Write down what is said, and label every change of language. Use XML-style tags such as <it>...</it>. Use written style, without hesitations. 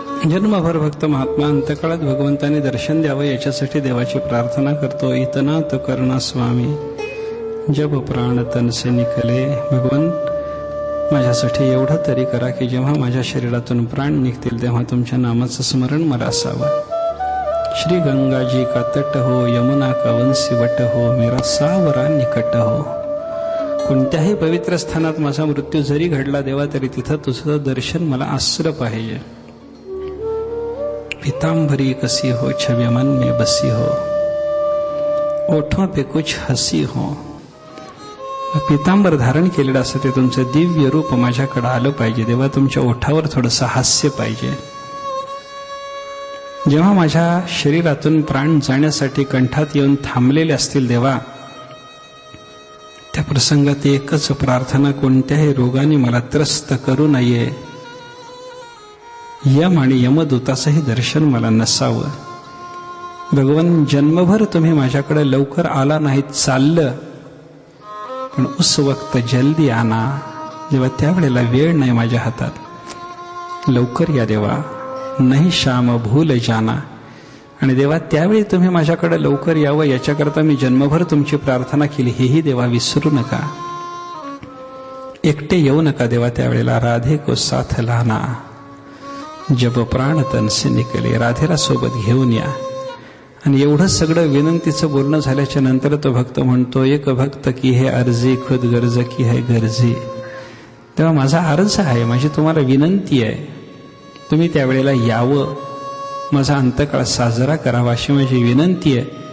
<mr>जन्मभर भक्त महात्मा अंतकाळात भगवंताने दर्शन द्यावं याच्यासाठी देवाची प्रार्थना करतो.</mr> <hi>इतना तो करना स्वामी जब प्राण तन से निकले.</hi> <mr>भगवान माझ्यासाठी एवढं तरी करा की जेव्हा माझ्या शरीरातून प्राण निघतील तेव्हा तुमच्या नामाचं स्मरण मला असावं.</mr> <hi>श्री गंगा जी का तट हो, यमुना का वंशी वट हो, मेरा सावरा निकट हो.</hi> <mr>कोणत्याही पवित्र स्थानात माझा मृत्यू जरी घडला देवा तरी तिथं तुझं दर्शन मला आसरं पाहिजे.</mr> <hi>पीतांबरी कसी हो, छवि मन में बसी हो, ओठों पे कुछ हसी हो.</hi> <mr>पीतांबर धारण केलेलं असं ते तुमचं दिव्य रूप माझ्याकडे आलं पाहिजे देवा. तुमच्या ओठावर थोडंसं हास्य पाहिजे. जेव्हा माझ्या शरीरातून प्राण जाण्यासाठी कंठात येऊन थांबलेले असतील देवा, त्या प्रसंगात एकच प्रार्थना, कोणत्याही रोगाने मला त्रस्त करू नये. यम आणि यमदूताचंही दर्शन मला नसावं. भगवान जन्मभर तुम्ही माझ्याकडे लवकर आला नाहीत, चाललं, पण</mr> <hi>उस वक्त जल्दी आना.</hi> <mr>जेव्हा त्यावेळेला वेळ नाही माझ्या हातात, लवकर या देवा. नाही</mr> <hi>शाम भूल जाना.</hi> <mr>आणि देवा त्यावेळी तुम्ही माझ्याकडे लवकर यावं याच्याकरता मी जन्मभर तुमची प्रार्थना केली, हेही देवा विसरू नका. एकटे येऊ नका देवा त्यावेळेला.</mr> <hi>राधे को साथ लाना जब प्राण तन से निकले.</hi> <mr>राधेला सोबत घेऊन या. आणि एवढं सगळं विनंतीचं बोलणं झाल्याच्या नंतर तो भक्त म्हणतो,</mr> <hi>एक भक्त की हे अर्जी खुद गर्ज की है गर्जी.</hi> <mr>तेव्हा माझा अर्ज आहे, माझी तुम्हाला विनंती आहे, तुम्ही त्यावेळेला यावं, माझा अंतकाळ साजरा करावा अशी माझी विनंती आहे.</mr>